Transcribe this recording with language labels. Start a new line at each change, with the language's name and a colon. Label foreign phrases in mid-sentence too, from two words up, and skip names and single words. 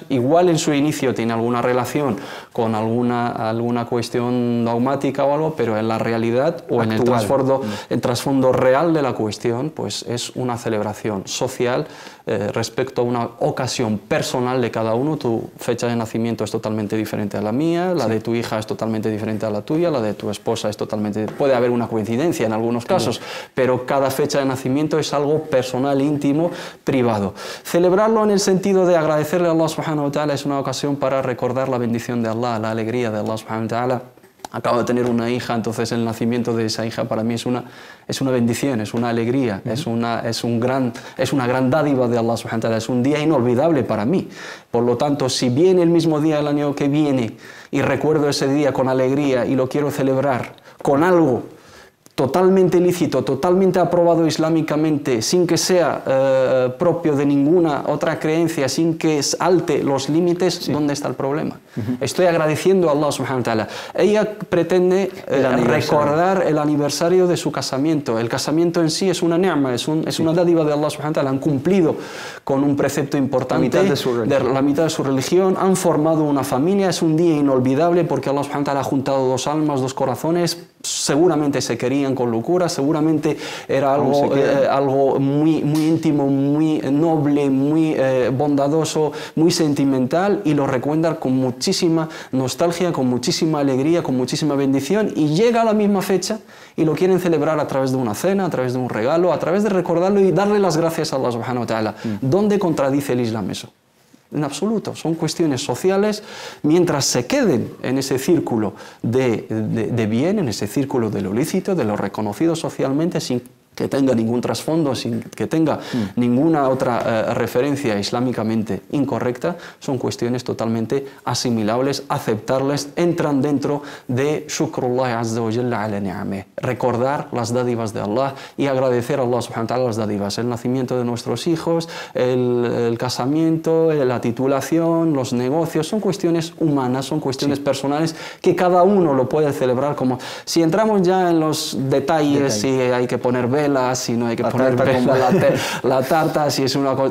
Spanish: Igual en su inicio tiene alguna relación con alguna cuestión dogmática o algo, pero en la realidad o en el trasfondo real de la cuestión, pues es una celebración social respecto a una ocasión personal de cada uno. Tu fecha de nacimiento es totalmente diferente a la mía, la de tu hija es totalmente diferente a la tuya, la de tu esposa es totalmente... Puede haber una coincidencia en algunos casos, pero cada fecha de nacimiento es algo personal, íntimo, privado. Celebrarlo en el sentido de agradecerle a Allah
Arabic: سبحانه وتعالى
Spanish: es una ocasión para recordar la bendición de Allah, la alegría de Allah
Arabic: سبحانه وتعالى.
Spanish: Acabo de tener una hija, entonces el nacimiento de esa hija para mí es una bendición, es una alegría, es una gran dádiva de Allah
Arabic: سبحانه وتعالى,
Spanish: es un día inolvidable para mí. Por lo tanto, si viene el mismo día el año que viene y recuerdo ese día con alegría y lo quiero celebrar con algo totalmente lícito, totalmente aprobado islámicamente, sin que sea propio de ninguna otra creencia, sin que salte los límites, ¿dónde está el problema? Estoy agradeciendo a Allah
Arabic: سبحانه وتعالى.
Spanish: Ella pretende recordar el aniversario de su casamiento. El casamiento en sí es una ni'ma, es una dádiva de Allah
Arabic: سبحانه وتعالى.
Spanish: Han cumplido con un precepto importante, la mitad de su religión, han formado una familia, es un día inolvidable porque Allah
Arabic: سبحانه و
Spanish: ta'ala ha juntado dos almas, dos corazones, seguramente se querían con locura, seguramente era algo muy, muy íntimo, muy noble, muy bondadoso, muy sentimental, y lo recuerdan con muchísima nostalgia, con muchísima alegría, con muchísima bendición, y llega a la misma fecha y lo quieren celebrar a través de una cena, a través de un regalo, a través de recordarlo y darle las gracias a Allah
Arabic: سبحانه وتعالى.
Spanish: ¿Dónde contradice el Islam eso? En absoluto, son cuestiones sociales. Mientras se queden en ese círculo de bien, en ese círculo de lo lícito, de lo reconocido socialmente, sin que tenga ningún trasfondo, sin que tenga ninguna otra referencia islámicamente incorrecta, son cuestiones totalmente asimilables, aceptables, entran dentro de
Arabic: شكر الله عز وجل على نعمه,
Spanish: recordar las dádivas de Allah y agradecer a Allah
Arabic: سبحانه وتعالى
Spanish: las dádivas, el nacimiento de nuestros hijos, el casamiento, la titulación, los negocios, son cuestiones humanas, son cuestiones personales que cada uno lo puede celebrar como... Si entramos ya en los detalles, si hay que poner velas, si no hay que poner velas, la tarta, si es una cosa...